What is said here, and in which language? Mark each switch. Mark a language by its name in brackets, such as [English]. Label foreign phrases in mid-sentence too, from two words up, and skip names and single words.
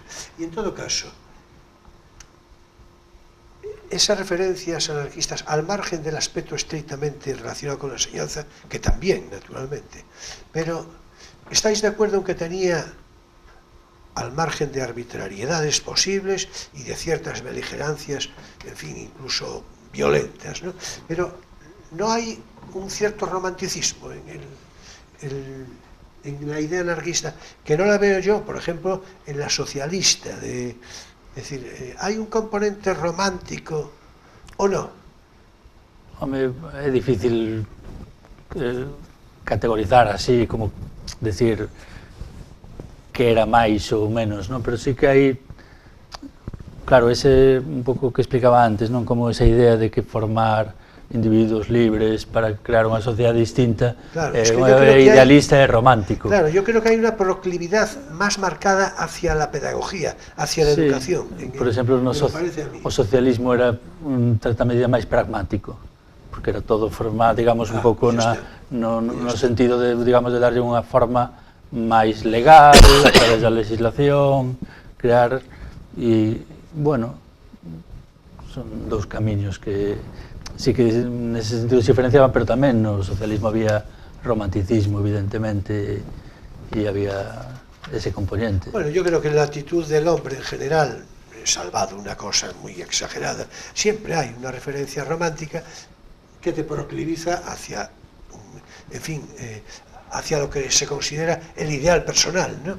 [Spanish] Y en todo caso, esas referencias anarquistas, al margen del aspecto estrictamente relacionado con la enseñanza, que también, naturalmente, pero ¿estáis de acuerdo en que tenía, al margen de arbitrariedades posibles y de ciertas beligerancias, en fin, incluso violentas, ¿no? Pero no hay un cierto romanticismo en la idea anarquista, que no la veo yo, por ejemplo, en la socialista, es decir, ¿hay un componente romántico o no? [Galician] Home, é difícil categorizar así, como decir que era máis ou menos, non? Pero sí que hai, claro, ese un pouco que explicaba antes, non? Como esa idea de que formar individuos libres para crear unha sociedade distinta, claro, idealista e romántico. Claro, [Spanish] yo creo que hay una proclividad más marcada hacia la pedagogía, hacia la educación. [Galician] Por exemplo, o socialismo era un tratamento máis pragmático, porque era todo formado, digamos, un pouco no sentido de, digamos, de darlle unha forma máis legal, a través da legislación, crear, e, bueno, son dous camiños que sí que nese sentido se diferenciaban, pero tamén no socialismo había romanticismo, evidentemente, [Spanish] y había ese componente. Bueno, yo creo que la actitud del hombre en general, salvado una cosa muy exagerada, siempre hay una referencia romántica que te procliviza hacia, en fin, hacia lo que se considera el ideal personal, ¿no?